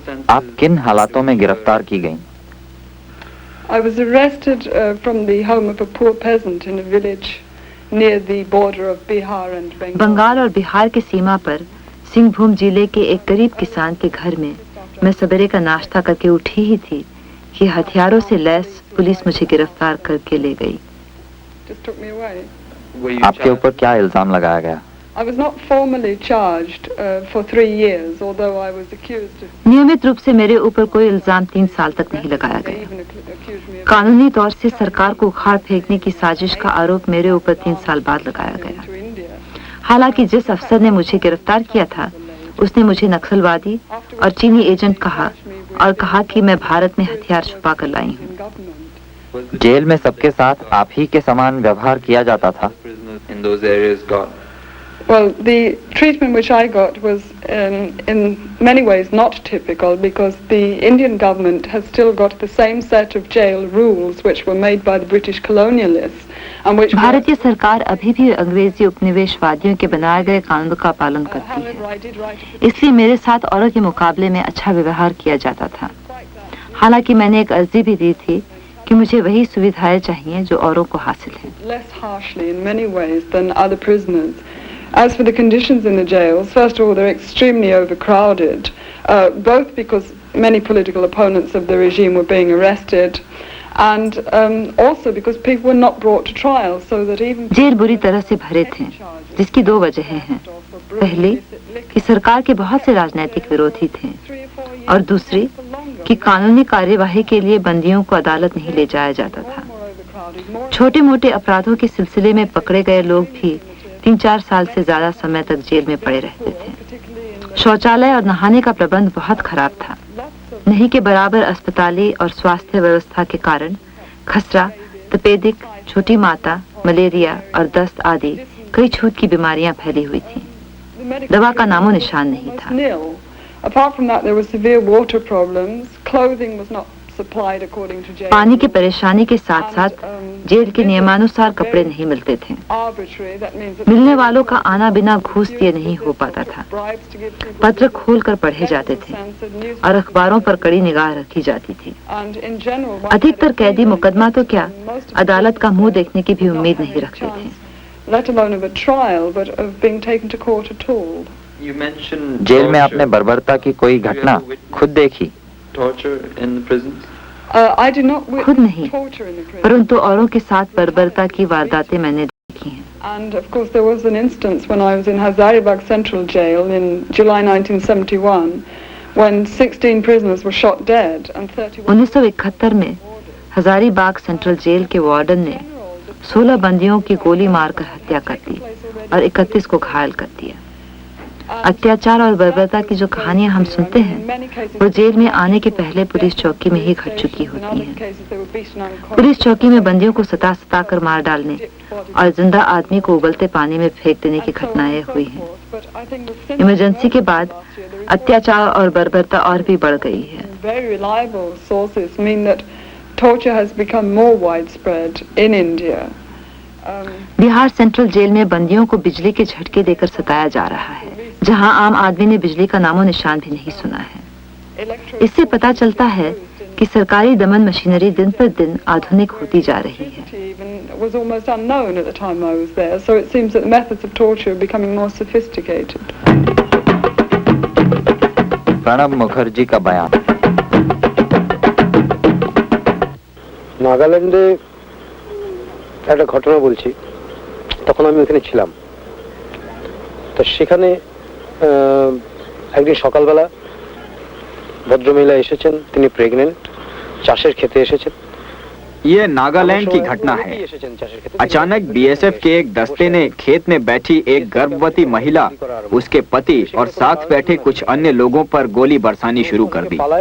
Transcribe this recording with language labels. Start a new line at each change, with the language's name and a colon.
Hindi: आप किन हालातों में गिरफ्तार की गईं?
English: I was arrested from the home of a poor peasant in a village near the border of Bihar and Bengal.
Hindi: Bengal और बिहार के सीमा पर सिंहभूम जिले के एक गरीब किसान के घर में मैं सवेरे का नाश्ता करके उठी ही थी कि हथियारों से लैस पुलिस मुझे गिरफ्तार करके ले गई।
English: Just took me away.
Hindi: आपके ऊपर क्या इल्जाम लगाया गया?
English: I was not formally charged for 3 years, although I was accused of.
Hindi: नियमित रूप से मेरे ऊपर कोई इल्जाम 3 साल तक नहीं लगाया
English: They
Hindi: गया।
English: even accused me of
Hindi: कानूनी तौर से सरकार को उखाड़ फेंकने की साजिश का आरोप मेरे ऊपर 3 साल बाद लगाया गया।
English: to India.
Hindi: हालांकि जिस अफसर ने मुझे गिरफ्तार किया था उसने मुझे नक्सलवादी और चीनी एजेंट कहा और कहा कि मैं भारत में हथियार छुपा कर लाई हूँ।
English: In government.
Hindi: जेल में सबके साथ आप ही के समान व्यवहार किया जाता था?
English: In those areas got. Well, the treatment which I got was in many ways not typical, because the Indian government has still got the same set of jail rules which were made by the British colonialists and which
Hindi: भारतीय सरकार अभी भी अंग्रेजी उपनिवेशवादियों के बनाए गए कानून का पालन करती
English: However,
Hindi: है,
English: I did write a
Hindi: इसलिए मेरे साथ औरों के मुकाबले में अच्छा व्यवहार किया जाता था। हालांकि मैंने एक अर्जी भी दी थी कि मुझे वही सुविधाएं चाहिए जो औरों को हासिल हैं।
English: less harshly in many ways than other prisoners. As for the conditions in the jails, first of all, they're extremely overcrowded, both because many political opponents of the regime were being arrested, and also because people were not brought to trial, so that even
Hindi: jail बुरी तरह से भरे थे, जिसकी 2 वजहें हैं। पहली कि सरकार के बहुत से राजनीतिक विरोधी थे, और दूसरी कि कानूनी कार्यवाही के लिए बंदियों को अदालत नहीं ले जाया जाता था। छोटे मोटे अपराधों के सिलसिले में पकड़े गए लोग भी 3-4 साल से ज्यादा समय तक जेल में पड़े रहते थे। शौचालय और नहाने का प्रबंध बहुत खराब था। नहीं के बराबर अस्पताली और स्वास्थ्य व्यवस्था के कारण खसरा, तपेदिक, छोटी माता, मलेरिया और दस्त आदि कई छूत की बीमारियां फैली हुई थी। दवा का नामो निशान नहीं था।
English: Apart from that, there were severe water problems. Clothing was not supplied according to jail.
Hindi: पानी की परेशानी के साथ साथ जेल के नियमानुसार कपड़े नहीं मिलते थे।
English: Arbitrary, that means that
Hindi: मिलने वालों का आना बिना घूस दिए नहीं हो पाता था।
English: bribes to give people
Hindi: पत्र खोलकर पढ़े जाते थे और अखबारों पर कड़ी निगाह रखी जाती थी।
English: and in general,
Hindi: अधिकतर कैदी मुकदमा तो क्या, अदालत का मुंह देखने की भी उम्मीद नहीं रखते थे।
English: let alone of a trial, but of being taken to court at all. You mentioned
Hindi: jail में आपने बर्बरता की कोई घटना खुद देखी?
English: torture in the prisons. I did not
Hindi: खुद
English: witness
Hindi: नहीं,
English: torture in the prison.
Hindi: परंतु औरों के साथ बर्बरता की वारदातें मैंने देखी हैं।
English: And of course, there was an instance when I was in Hazaribagh Central Jail in July 1971, when 16 prisoners were shot dead and 31.
Hindi: 1971 में हजारीबाग सेंट्रल जेल के वार्डन ने 16 बंदियों की गोली मारकर हत्या कर दी और 31 को घायल कर दिया। अत्याचार और बर्बरता की जो कहानियां हम सुनते हैं वो जेल में आने के पहले पुलिस चौकी में ही घट चुकी होती हैं। पुलिस चौकी में बंदियों को सता सता कर मार डालने और जिंदा आदमी को उबलते पानी में फेंक देने की घटनाएं हुई हैं। इमरजेंसी के बाद अत्याचार और बर्बरता और भी बढ़ गई है।
English: Very reliable sources mean that torture has become more widespread in India.
Hindi: Bihar central jail में बंदियों को बिजली के झटके देकर सताया जा रहा है, जहां आम आदमी ने बिजली का नामो निशान भी नहीं सुना है। इससे पता चलता है कि सरकारी दमन मशीनरी दिन पर दिन आधुनिक होती जा रही है।
English: Was almost unknown at the time I was there, so it seems that the methods of torture are becoming more sophisticated.
Hindi: Pranab Mukherjee का बयान।
Bangla: নাগাল্যান্ডে একটা ঘটনা বলছি, তখন আমি ওখানে ছিলাম। তো সেখানে একদিন সকালবেলা ভদ্রমহিলা এসেছেন, তিনি প্রেগনেন্ট, চাষের খেতে এসেছেন।
Hindi: ये नागालैंड की घटना है। अचानक बीएसएफ के एक दस्ते ने खेत में बैठी एक गर्भवती महिला, उसके पति और साथ बैठे कुछ अन्य लोगों पर गोली बरसानी शुरू कर दी।